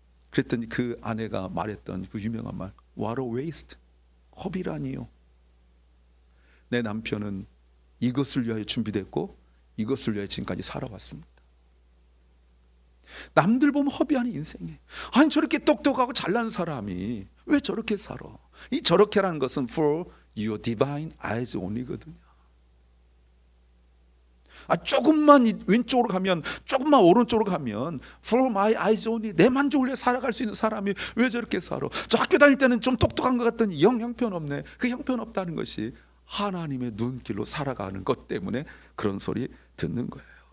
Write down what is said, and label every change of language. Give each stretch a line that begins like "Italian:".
Korean: 그랬더니 그 아내가 말했던 그 유명한 말,
English: What a waste.
Korean: 허비라니요. 내 남편은 이것을 위하여 준비됐고 이것을 위하여 지금까지 살아왔습니다. 남들 보면 허비하는 인생이에요. 아니, 저렇게 똑똑하고 잘난 사람이 왜 저렇게 살아? 이 저렇게라는 것은
English: for your divine eyes only
Korean: 거든요. 조금만 왼쪽으로 가면, 조금만 오른쪽으로 가면
English: for my eyes only,
Korean: 내 만족을 위해 살아갈 수 있는 사람이 왜 저렇게 살아? 저 학교 다닐 때는 좀 똑똑한 것 같더니 영 형편없네. 그 형편없다는 것이 하나님의 눈길로 살아가는 것 때문에 그런 소리 듣는 거예요.